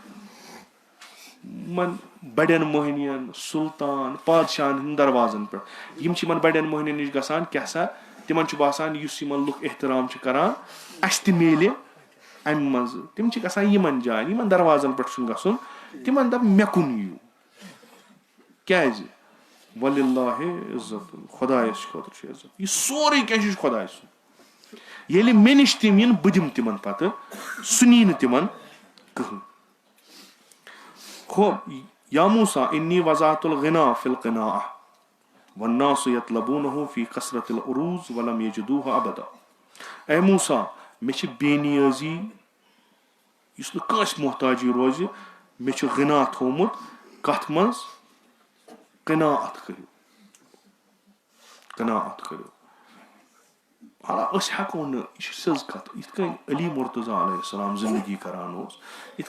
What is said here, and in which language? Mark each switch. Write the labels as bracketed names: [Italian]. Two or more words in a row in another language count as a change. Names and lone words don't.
[Kashmiri] یِمن بڑٮ۪ن مٔہنِین سُلطان پادشاہن ہٕنٛدۍ دروازن پٮ۪ٹھ یِم چھِ یِمن بڑٮ۪ن مٔہنِین نِش گژھان کیٛاہ سا تِمن چھُ باسان یُس یِمن لُکھ احترام چھِ کران اسہِ تہِ میلہِ امہِ منٛزٕ تِم چھِ گژھان یِمن جاین یِمن دروازن پٮ۪ٹھ چھُنہٕ گژھُن تِمن دپ مےٚ کُن یِیِو کیٛازِ وللہ عزت خۄدایس خٲطرٕ چھُ عزت یہِ سورُے کینٛہہ چھُ خۄداے سُنٛد ییٚلہِ مےٚ نِش تِم یِن بہٕ دِمہٕ تِمن پتہٕ سُہ نی نہٕ تِمن کٕہٕنۍ [Arabic] یا موسا انی وضعت الغنا فی القناعہ والناس یطلبونہ فی کثرت العروض ولم یجدوہ ابدا [Kashmiri] اے موسا مےٚ چھِ بے نیٲزی یُس نہٕ کٲنٛسہِ محتاجی روزِ مےٚ چھُ غنا تھومُت کتھ منٛز قناعت کٔرِو حالا أسۍ ہٮ۪کو نہٕ یہِ چھِ سیٚز کتھ یِتھ کٔنۍ علی مرتضیٰ [Arabic] علیہ السلام [Kashmiri] زندگی کران اوس یِتھ